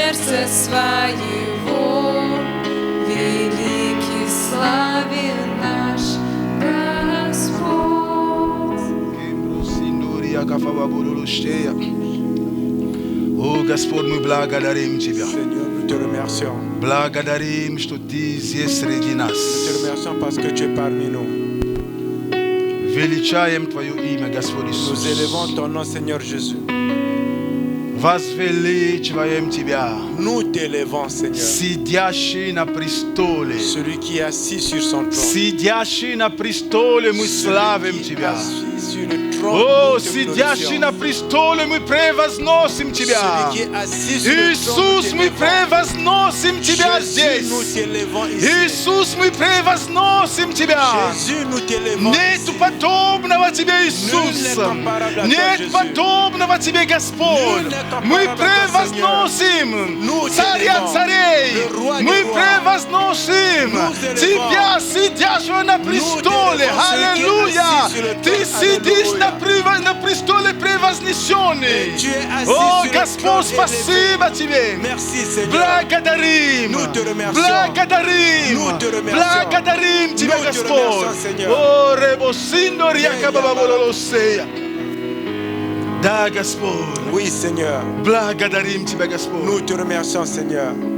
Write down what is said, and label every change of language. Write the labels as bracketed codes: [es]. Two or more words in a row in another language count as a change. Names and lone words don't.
[ru] сердце своего, великий славен наш Господь. О, Господь, мы благодарим Тебя. [fr] Seigneur, nous te remercions. [ru] Благодарим, что Ты здесь среди нас. [fr] Nous te remercions parce que tu es parmi nous. [ru] Величаем Твое имя, Господь [fr] Nous [ru] Иисус. [fr] élevons ton nom, Seigneur Jésus. [ru] Возвеличиваем Тебя, [fr] Nous t'élevons, Seigneur. [ru] сидящий на престоле. [fr] Celui qui est assis sur son trône. [ru] Сидящий на престоле, мы славим [fr] Celui qui est [ru] Тебя. [fr] assis sur le trône, [ru] О, [fr] nous te [ru] сидящий [fr] glorifions. [ru] на престоле, мы превозносим Тебя. [fr] Celui qui est assis sur le trône, [ru] Иисус, [fr] nous [ru] мы [fr] t'élevons. [ru] превозносим Тебя [fr] Jésus, [ru] здесь. [fr] nous t'élevons ici. [ru] Иисус, мы превозносим Тебя. [fr] Jésus, nous t'élevons [ru] Нет [fr] ici. [ru] подобного Тебе, [fr] Nul [ru] Иисус. [fr] n'est comparable à toi, [ru] Нет [fr] Jésus. [ru] подобного Тебе, Господь. [fr] Nul n'est comparable [ru] Мы [fr] à toi, [ru] превозносим [fr] Nous [ru] Царя [fr] t'élevons, [ru] царей. [fr] le roi des [ru] Мы [fr] rois. [ru] превозносим [fr] Nous élevons. [ru] Тебя, сидящего на престоле. [fr] élevons celui qui est [ru] Аллилуйя. [fr] assis sur le [ru] Ты [fr] trône. [ru] сидишь Аллилуйя. на престоле превознесенный. [fr] Et tu es assis [ru] О, [fr] sur le [ru] Господь, [fr] trône [ru] спасибо Тебе. [fr] Merci, Seigneur. [ru] Благодарим. [fr] Nous te remercions. [ru] Благодарим. [fr] Nous te remercions. [ru] Благодарим Тебя, [fr] Nous te [ru] Господь. [fr] remercions, Seigneur. О, ребосиндор якобабабололосея. [ru] Да, Господь. [fr] Oui, Seigneur. [ru] Благодарим Тебя, Господь. [fr] Nous te remercions, Seigneur.